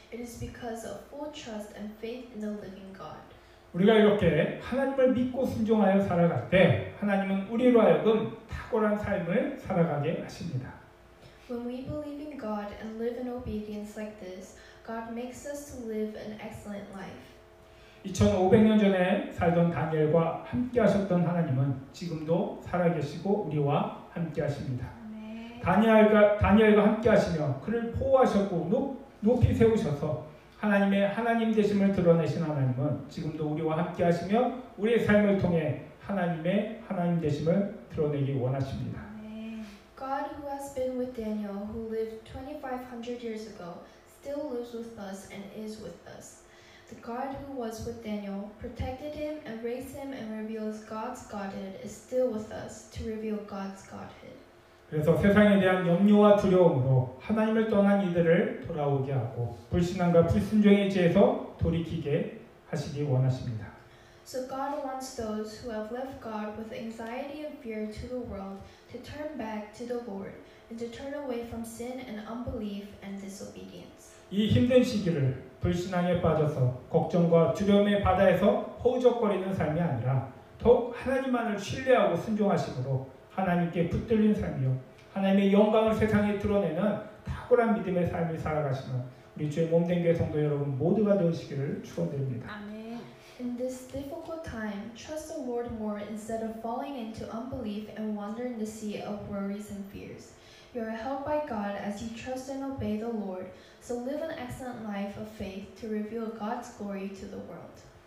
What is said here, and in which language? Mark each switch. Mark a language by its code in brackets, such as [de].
[en] It is because of full trust and faith in the living God. [ko] 우리가 이렇게 하나님을 믿고 순종하여 살아갈 때 하나님은 우리로 하여금 탁월한 삶을 살아가게 하십니다. [en] When we believe in God and live in obedience like this, God makes us to live an excellent life. [ko] 2500년 전에 살던 다니엘과 함께 하셨던 하나님은 지금도 살아계시고 우리와 함께 하십니다. 다니엘과 함께 하시며 그를 보호하셨고 높이 세우셔서 하나님의 하나님 되심을 드러내신 하나님은 지금도 우리와 함께 하시며 우리의 삶을 통해 하나님의 하나님 되심을 드러내기 원하십니다. [en] God, who has been with Daniel, who lived 2,500 years ago, still lives with us and is with us. The God who was with Daniel, protected him and raised him and reveals God's Godhead is still with us to reveal God's Godhead. [ko] 그래서 세상에 대한 염려와 두려움으로 하나님을 떠난 이들을 돌아오게 하고 불신앙과 불순종의 죄에서 돌이키게 하시기 원하십니다. [en] So God wants those who have left God with anxiety and fear to the world to turn back to the Lord and to turn away from sin and unbelief and disobedience. [ko] 이 힘든 시기를 불신앙에 빠져서 걱정과 두려움의 바다에서 허우적거리는 삶이 아니라 더욱 하나님만을 신뢰하고 순종하심으로 하나님께 붙들린 삶이요 하나님의 영광을 세상에 드러내는 탁월한 믿음의 삶을 살아가시는 우리 주의 몸된 교회 성도 여러분 모두가 되시기를 축원드립니다. 아멘. [en] In this difficult time, trust the Lord more instead of falling into unbelief and wander in the sea of worries and fears. You are helped by God as you trust and obey the Lord, so live an excellent life of faith to reveal God's glory to the world.